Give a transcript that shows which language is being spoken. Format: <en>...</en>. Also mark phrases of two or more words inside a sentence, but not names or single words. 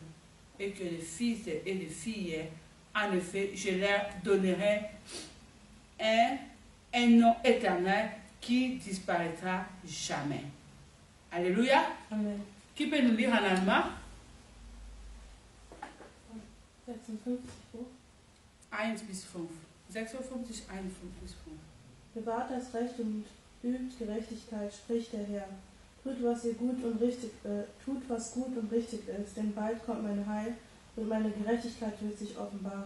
<fr>Et que les fils et les filles, en effet, je leur donnerai un nom éternel qui disparaîtra jamais. Alléluia. Amen. Qui peut nous lire en allemand?</fr> <de>56 Buch. 1 bis 5. 56, 1 bis 5. Bewahrt das Recht und übt Gerechtigkeit, spricht der Herr. Tut, was gut und richtig ist, denn bald kommt mein Heil und meine Gerechtigkeit wird sich offenbaren.</de>